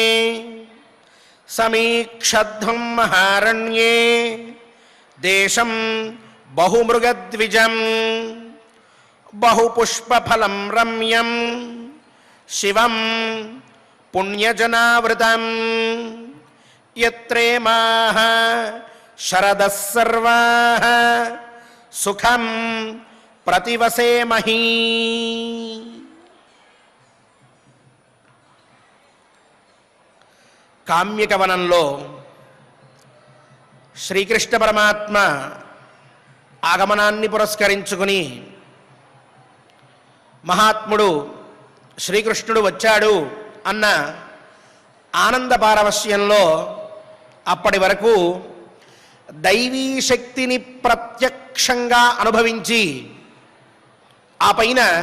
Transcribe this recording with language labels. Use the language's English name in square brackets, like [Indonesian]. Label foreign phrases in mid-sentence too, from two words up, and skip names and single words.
[Sanskrit] समीक्षध्वं महारण्ये देशं बहुमृगद्विजं बहुपुष्पफलं रम्यं शिवं पुण्यजनावृतं यत्रेमाः शरदः सर्वाः सुखं प्रतिवसेमहि। [Telugu] కామ్యకవనంలో శ్రీకృష్ణ పరమాత్మ ఆగమనాన్ని పురస్కరించుకుని మహాత్ముడు శ్రీకృష్ణుడు వచ్చాడు అన్న ఆనంద పారవశ్యంలో అప్పటి వరకు దైవీ శక్తిని ప్రత్యక్షంగా అనుభవించి ఆ పైన